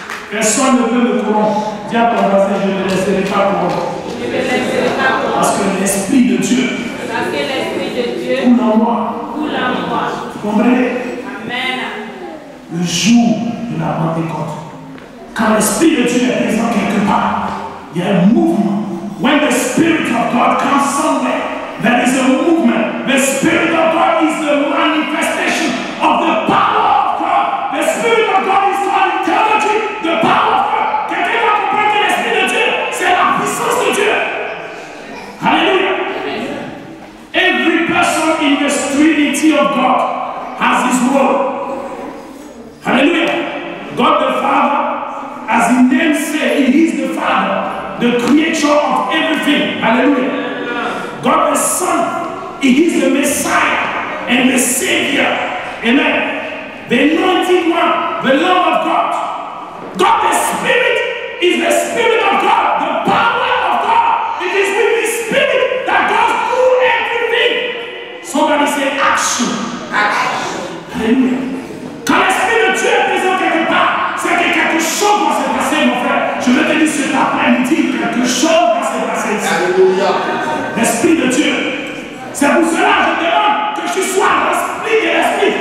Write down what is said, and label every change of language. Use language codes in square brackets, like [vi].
[fr] Personne ne peut me corrompre. Dis à ton voisin, je ne laisserai pas corrompre. Parce que l'Esprit de Dieu coule en moi. Vous comprenez? Amen. Le jour de la Pentecôte, quand l'Esprit de Dieu est présent quelque part, il y a un mouvement. [en] When the Spirit of God comes somewhere, there is a movement. The Spirit of God is the manifestation of the power of God. The Spirit of God is called eternity, the power of God. [fr] Quelqu'un va comprendre que l'Esprit de Dieu, c'est la puissance de Dieu. [en] Hallelujah. Every person in the Trinity of God has his role. Hallelujah. God the Father, as his name says, he is the Father, the creator of everything. Hallelujah. God the Son, he is the Messiah and the Savior. Amen. The anointed one, the Lamb of God. God the Spirit is the Spirit of God, the power of God. It is with the Spirit that God does everything. Somebody say action. Action. Hallelujah. [fr] Quand l'Esprit de Dieu est présent quelque part, c'est que quelque chose doit se passer, mon frère. Je veux te dire cet après-midi, quelque chose doit se passer ici. Alléluia. L'Esprit de Dieu. C'est pour cela que je demande que je sois rempli de l'Esprit.